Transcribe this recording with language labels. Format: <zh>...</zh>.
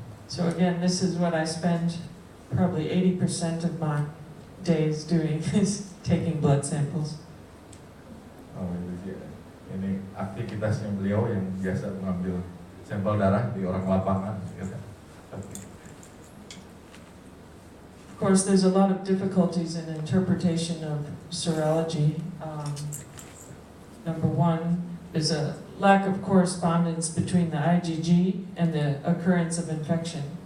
<en>So again, this is what I spend probably 80% of my days doing is taking blood samples.</en> <id>Oh, ini aktivitasnya beliau yang biasa mengambil sampel darah di orang lapangan.</id> <en>Of course, there's a lot of difficulties in interpretation of serology. Number one is a lack of correspondence between the IgG and the occurrence of infection.</en>